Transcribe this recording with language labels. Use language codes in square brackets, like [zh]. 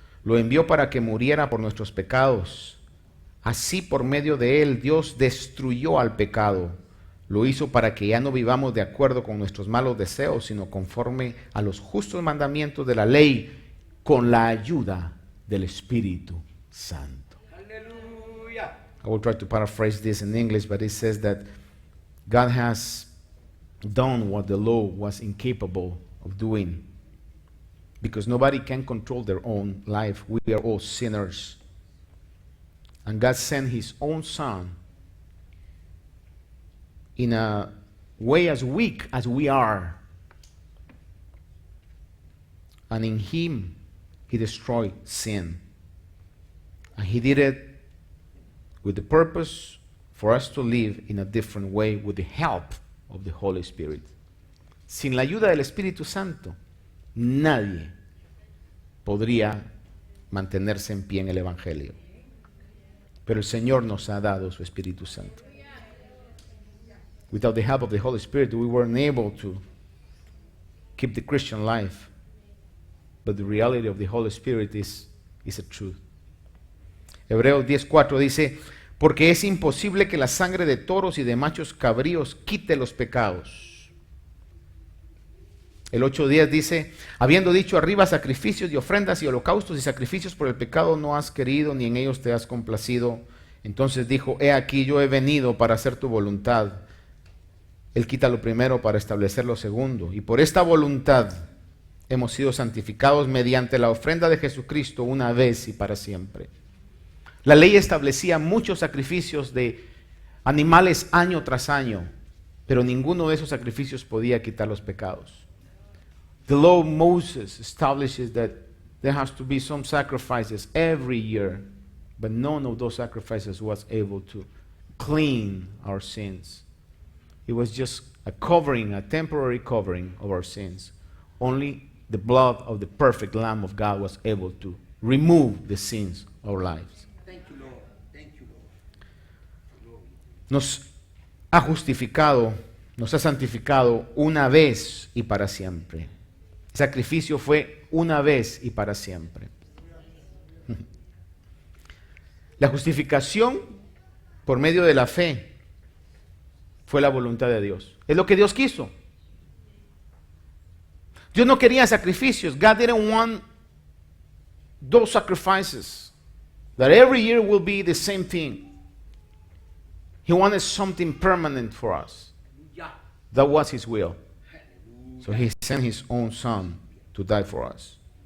[es] Lo envió para que muriera por nuestros pecados. Así, por medio de él, Dios destruyó al pecado. Lo hizo para que ya no vivamos de acuerdo con nuestros malos deseos, sino conforme a los justos mandamientos de la ley, con la ayuda del Espíritu Santo. [en] Hallelujah. I will try to paraphrase this in English, but it says that God has done what the law was incapable of doing. Because nobody can control their own life. We are all sinners. And God sent his own Son in a way as weak as we are. And in him, he destroyed sin. And he did it with the purpose for us to live in a different way with the help of the Holy Spirit. [es] Sin la ayuda del Espíritu Santo, nadie podría mantenerse en pie en el Evangelio. Pero el Señor nos ha dado su Espíritu Santo. [en] Without the help of the Holy Spirit, we weren't able to keep the Christian life. But the reality of the Holy Spirit is a truth. [es] Hebreos 10:4 dice, porque es imposible que la sangre de toros y de machos cabríos quite los pecados. El 8:10 dice, habiendo dicho arriba sacrificios y ofrendas y holocaustos y sacrificios por el pecado no has querido, ni en ellos te has complacido. Entonces dijo, he aquí yo he venido para hacer tu voluntad. Él quita lo primero para establecer lo segundo. Y por esta voluntad hemos sido santificados mediante la ofrenda de Jesucristo una vez y para siempre. La ley establecía muchos sacrificios de animales año tras año, pero ninguno de esos sacrificios podía quitar los pecados. [en] The law of Moses establishes that there has to be some sacrifices every year, but none of those sacrifices was able to clean our sins. It was just a covering, a temporary covering of our sins. Only the blood of the perfect Lamb of God was able to remove the sins of our lives. Thank you, Lord. Thank you, Lord. [es] Nos ha justificado, nos ha santificado una vez y para siempre. El sacrificio fue una vez y para siempre. La justificación por medio de la fe fue la voluntad de Dios. Es lo que Dios quiso. Dios no quería sacrificios. [en] God didn't want those sacrifices that every year will be the same thing. He wanted something permanent for us. Hallelujah. That was his will. Hallelujah. So he sent his own son to die for us.